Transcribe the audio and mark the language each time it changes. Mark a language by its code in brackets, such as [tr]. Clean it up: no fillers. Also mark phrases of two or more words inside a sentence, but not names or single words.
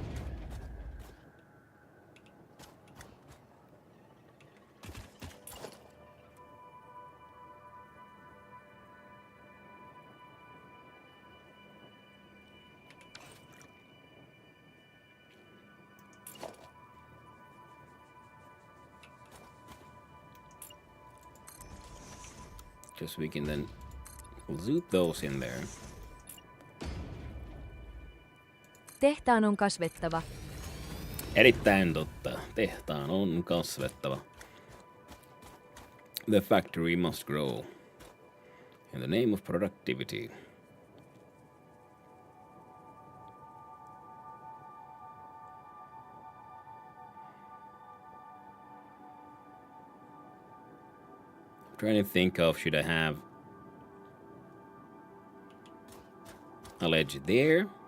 [en] just so we can then zoop those in there. [fi] Tehtaan on kasvettava. Erittäin totta. Tehtaan on kasvettava. [en] The factory must grow. In the name of productivity. I'm trying to think of, should I have a ledge there?